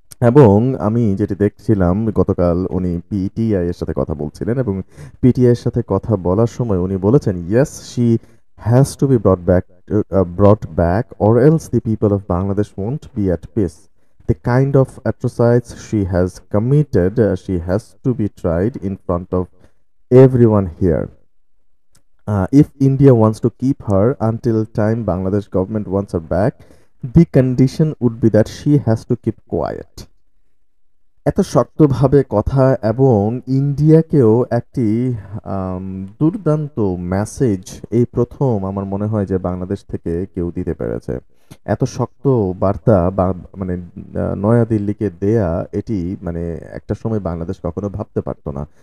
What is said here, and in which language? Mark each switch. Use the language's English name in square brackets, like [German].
[Bangla] এবং আমি যেটি দেখছিলাম গতকাল উনি পিটিআই এর সাথে কথা বলছিলেন এবং পিটিআই এর সাথে কথা বলার সময় উনি বলেছেন [English] yes she has to be brought back or else the people of Bangladesh won't be at peace. The kind of atrocities she has committed, she has to be tried in front of everyone here. If India wants to keep her until time Bangladesh government wants her back, the condition would be that she has to keep quiet. [Bangla] এত শক্তভাবে কথা এবং ইন্ডিয়াকেও একটি দুর্দান্ত message এই প্রথম আমার মনে হয় যে বাংলাদেশ থেকে কেউ দিতে পেরেছে। এত শক্ত বার্তা মানে নয়াদিল্লিকে দেয়া এটি মানে একটা সময় বাংলাদেশ কখনো ভাবতে পারতো না।